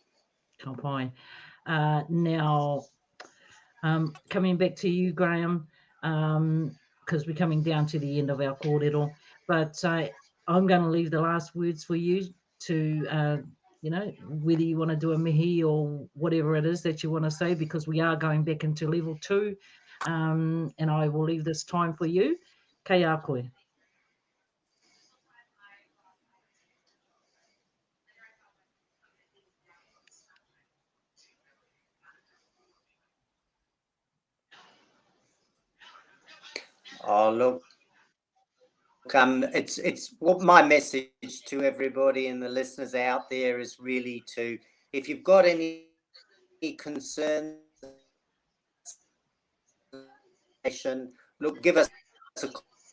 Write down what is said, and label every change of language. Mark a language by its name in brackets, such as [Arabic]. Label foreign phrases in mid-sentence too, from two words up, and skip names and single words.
[English] Now, coming back to you, Graham, because we're coming down to the end of our kōrero, but I'm going to leave the last words for you to, you know, whether you want to do a mihi or whatever it is that you want to say, because we are going back into level 2, and I will leave this time for you. [Māori] Kei a koe. [English] Oh, look, it's what my message to everybody and the listeners out there is really to, if you've got any concerns, look, give us a call.